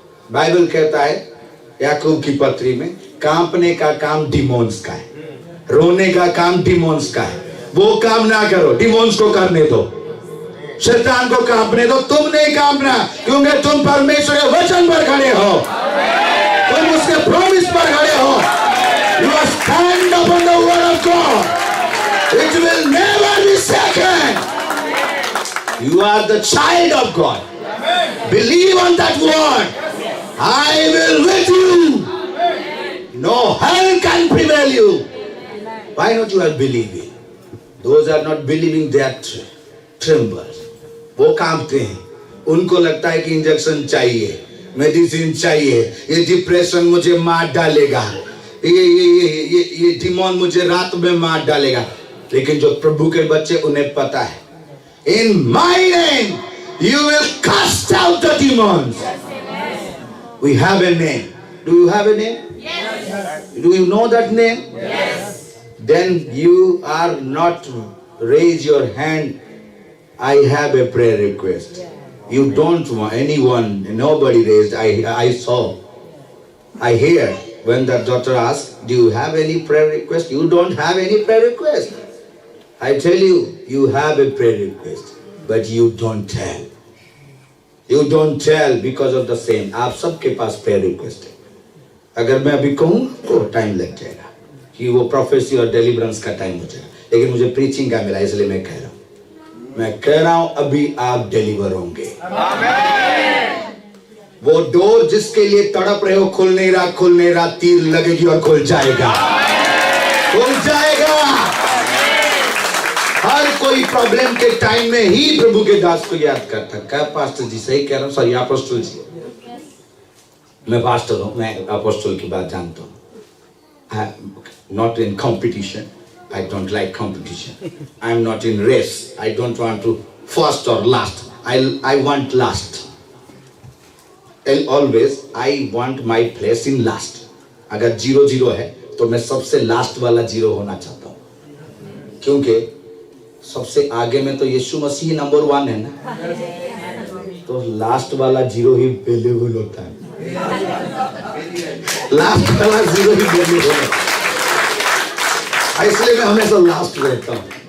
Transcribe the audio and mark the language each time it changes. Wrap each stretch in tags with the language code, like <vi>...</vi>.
<hi>Bible कहता है याकूब की पत्री में, कांपने का काम डिमोन्स का है, रोने का काम डिमोन्स का है। वो काम ना करो, डिमोन्स को करने दो, शैतान को कांपने दो, तुम नहीं कांपना, क्योंकि तुम परमेश्वर के वचन पर खड़े हो, तुम उसके प्रॉमिस पर खड़े हो।</hi> <en>You are stand upon the word of God. It will never be shaken. You are the child of God. Believe on that word. I will with you. No hell can prevail you. Why not you are believing? Those are not believing, they are tremble.</en> <hi>वो कांपते हैं, उनको लगता है कि injection चाहिए, medicine चाहिए, ये डिप्रेशन मुझे मार डालेगा, ये डिमोन मुझे रात में मार डालेगा। लेकिन जो प्रभु के बच्चे, उन्हें पता है,</hi> <en>in my name you will cast out the demons. We have a name. Do you have a name? Yes. Do you know that name? Yes. Then you are not raise your hand. I have a prayer request. You don't want anyone, nobody raised. I saw, I hear when the doctor asked, do you have any prayer request? You don't have any prayer request. I tell you, you have a prayer request, but you don't tell. You don't tell because of the same.</en> <hi>आप सबके पास prayer request है। अगर मैं अभी कहूँ तो time लग जाएगा, कि वो प्रोफेसी और डिलीवरेंस का टाइम हो जाएगा, लेकिन मुझे प्रीचिंग का मिला, इसलिए मैं कह रहा हूँ अभी आप डिलीवर होंगे। वो डोर जिसके लिए तड़प रहे हो, खुल नहीं रहा, तीर लगेगी और खुल जाएगा, खुल जाएगा। हर कोई प्रॉब्लम के टाइम में ही प्रभु के दास को याद करता। क्या पास्टर जी सही कह रहा हूँ? सॉरी अपोस्टल जी, मैं पास्टर हूँ, मैं अपोस्टल की बात जानता हूँ।</hi> <en>Not in competition, I don't like competition. I am not in race. I don't want to first or last. I want last. Always I want my place in last.</en> <hi>अगर 0-0 है तो मैं सबसे लास्ट वाला 0 होना चाहता हूँ, क्योंकि सबसे आगे में तो यीशु मसीह नंबर 1 है ना, तो लास्ट वाला 0 ही वैल्यूबल होता है। लास्ट वाला 0 ही वैल्यूबल होता है, इसलिए मैं हमेशा लास्ट रहता हूं।</hi>